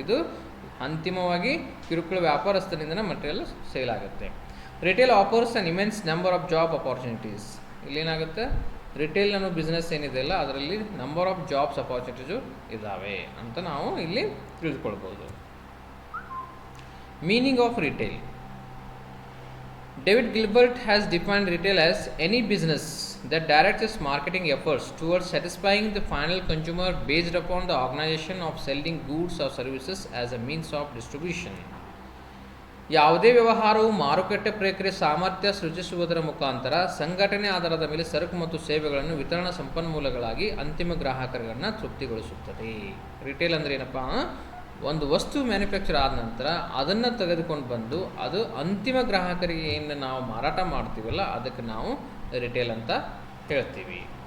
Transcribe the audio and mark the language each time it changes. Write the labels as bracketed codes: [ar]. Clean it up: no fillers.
[kn] ಇದು ಅಂತಿಮವಾಗಿ ಕಿರುಕುಳ ವ್ಯಾಪಾರಸ್ಥನಿಂದ ಮಟೀರಿಯಲ್ ಸೇಲ್ ಆಗುತ್ತೆ. [en] Retail offers an immense number of job opportunities. [kn] ಇಲ್ಲೇನಾಗುತ್ತೆ, retail ಅನ್ನೋ ಬಿಸ್ನೆಸ್ ಏನಿದೆಯಲ್ಲ ಅದರಲ್ಲಿ ನಂಬರ್ ಆಫ್ ಜಾಬ್ಸ್ ಅಪಾರ್ಚುನಿಟೀಸು ಇದ್ದಾವೆ ಅಂತ ನಾವು ಇಲ್ಲಿ ತಿಳಿದುಕೊಳ್ಬೋದು. [en] Meaning of retail. David Gilbert has defined retail as any business that directs its marketing efforts towards satisfying the final consumer based upon the organization of selling goods or services as a means of distribution. [kn] ಯಾವುದೇ ವ್ಯವಹಾರವು ಮಾರುಕಟ್ಟೆ ಪ್ರಕ್ರಿಯೆ ಸಾಮರ್ಥ್ಯ ಸೃಜಿಸುವುದರ ಮುಖಾಂತರ ಸಂಘಟನೆ ಆಧಾರದ ಮೇಲೆ ಸರಕು ಮತ್ತು ಸೇವೆಗಳನ್ನು ವಿತರಣಾ ಸಂಪನ್ಮೂಲಗಳಾಗಿ ಅಂತಿಮ ಗ್ರಾಹಕರನ್ನು ತೃಪ್ತಿಗೊಳಿಸುತ್ತದೆ. ರಿಟೇಲ್ ಅಂದರೆ ಏನಪ್ಪ? ಒಂದು ವಸ್ತು ಮ್ಯಾನುಫ್ಯಾಕ್ಚರ್ ಆದ ನಂತರ ಅದನ್ನು ತೆಗೆದುಕೊಂಡು ಬಂದು ಅದು ಅಂತಿಮ ಗ್ರಾಹಕರಿಗೆ ಏನು ನಾವು ಮಾರಾಟ ಮಾಡ್ತೀವಲ್ಲ ಅದಕ್ಕೆ ನಾವು ರಿಟೇಲ್ ಅಂತ ಹೇಳ್ತೀವಿ.